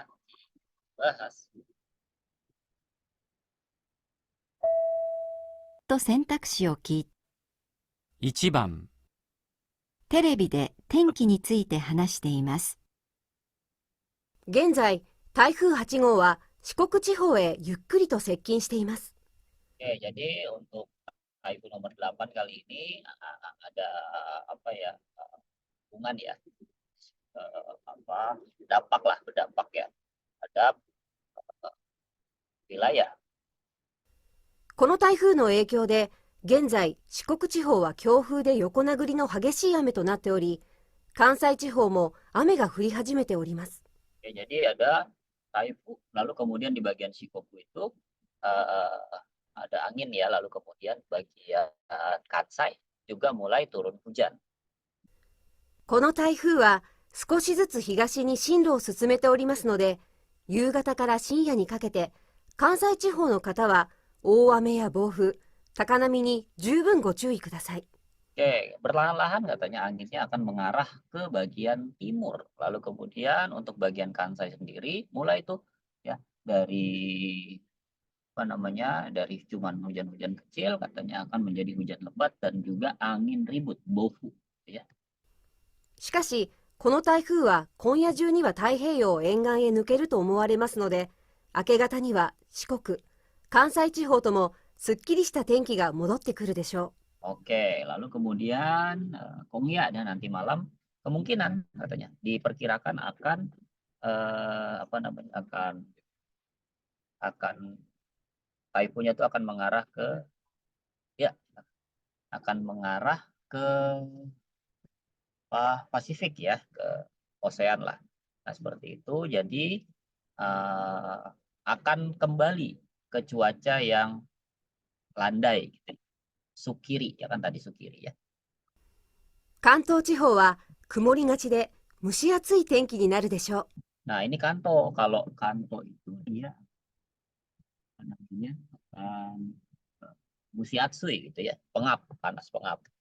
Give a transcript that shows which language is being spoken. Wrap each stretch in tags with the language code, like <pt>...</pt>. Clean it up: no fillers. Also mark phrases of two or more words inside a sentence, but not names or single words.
<id>Bahas.</id> <ja>と選択肢を聞いて、 1番、テレビで天気について話しています。現在、台風8号は四国地方へゆっくりと接近しています。</ja> <id>Oke, jadi untuk iPhone nomor 8 kali ini ada apa ya? Hubungan ya. Apa? Berdampak lah, berdampak ya. Ada wilayah.</id> <ja>この台風の影響で、現在四国地方は強風で横殴りの激しい雨となっており、関西地方も雨が降り始めております。</ja> <id>Oke, jadi ada typhoon, lalu kemudian di bagian Shikoku itu ada angin ya, lalu kemudian bagian Kansai juga mulai turun hujan.</id> <ja>この台風は少しずつ東に進路を進めておりますので、夕方から深夜にかけて関西地方の方は大雨や暴風、高波に十分ご注意ください。</ja> <id>Oke, perlahan-lahan katanya anginnya akan mengarah ke bagian timur. Lalu kemudian untuk bagian Kansai sendiri mulai tuh ya dari apa namanya dari cuman hujan-hujan kecil katanya akan menjadi hujan lebat dan juga angin ribut, bofu ya.</id> <ja>しかし、この台風は今夜中には太平洋沿岸へ抜けると思われますので、明け方には四国、関西地方ともすっきりした天気が戻ってくるでしょう。</ja> <id>Oke, lalu kemudian Kongya dan nanti malam kemungkinan katanya diperkirakan akan apa namanya akan typhoonnya itu akan mengarah ke ya akan mengarah ke Pasifik ya, ke ocean lah. Nah, seperti itu. Jadi akan kembali ke cuaca yang landai gitu. Sukiri ya kan tadi Sukiri ya.</id> <ja>関東地方は曇りがちで蒸し暑い天気になるでしょう。</ja> <id>Nah, ini Kanto. Kalau Kanto itu dia apa namanya? Mushiatsui gitu ya. Pengap, panas pengap.</id>